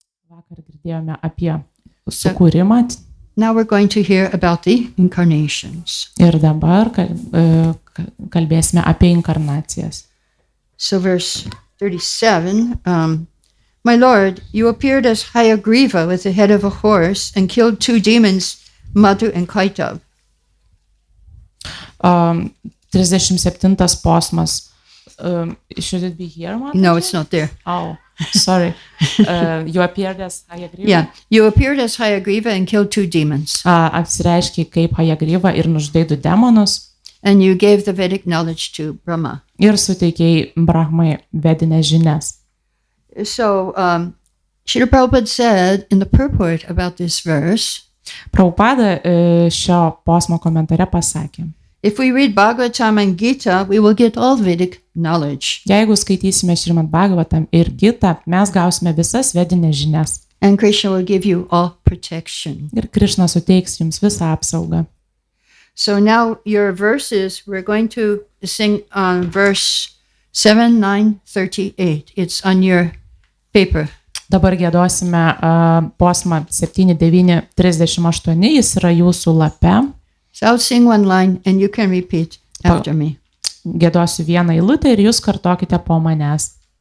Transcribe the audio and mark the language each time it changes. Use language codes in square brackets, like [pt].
[lt] Vakar girdėjome apie sukūrimą. [en] Now we're going to hear about the incarnations. [lt] Ir dabar kalbėsime apie inkarnacijas. [en] So verse 37, my Lord, you appeared as Hayagriva with the head of a horse and killed two demons, Madhu and Kaitav. [lt] 37 posmas. [en] Should it be here, Mataji? No, it's not there. Oh, sorry. You appeared as Hayagriva? Yeah, you appeared as Hayagriva and killed two demons. [lt] Apsireiškei kaip Hayagriva ir nužudei du demonus. [en] And you gave the Vedic knowledge to Brahma. [lt] Ir suteikei Brahmai vedinės žinias. [en] So, Srila Prabhupada said in the purport about this verse, [lt] Prabhupada šio posmo komentare pasakė, [en] if we read Bhagavatam and Gita, we will get all Vedic knowledge. [lt] jeigu skaitysime Šrimad-Bhagavatam ir Gitą, mes gausime visas vedinės žinias. [en] And Krishna will give you all protection. [lt] Ir Krišna suteiks jums visą apsaugą. [en] So now your verses, we're going to sing on verse 7, 9, 38. It's on your paper. [lt] Dabar giedosime posmą 7, 9, 38, jis yra jūsų lape. [en] So I'll sing one line and you can repeat after me. [lt] Giedosiu vieną eilutę ir jūs kartokite po manęs.